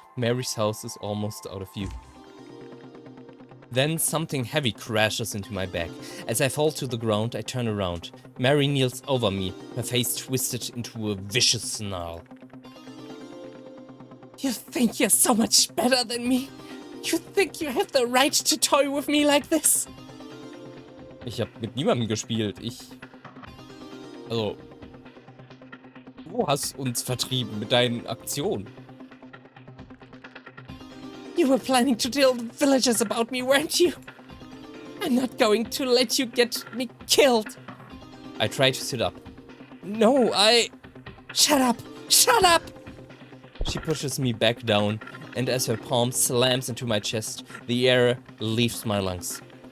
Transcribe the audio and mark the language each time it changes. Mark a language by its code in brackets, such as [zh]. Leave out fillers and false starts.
[en] Mary's house is almost out of view. Then something heavy crashes into my back. As I fall to the ground, I turn around. Mary kneels over me, her face twisted into a vicious snarl. You think you're so much better than me? You think you have the right to toy with me like this? [de] Ich habe mit niemandem gespielt. Also... Du hast uns vertrieben mit deinen Aktionen. [en] You were planning to tell the villagers about me, weren't you? I'm not going to let you get me killed. I try to sit up. No, Shut up! Shut up! She pushes me back down, and as her palm slams into my chest, the air leaves my lungs.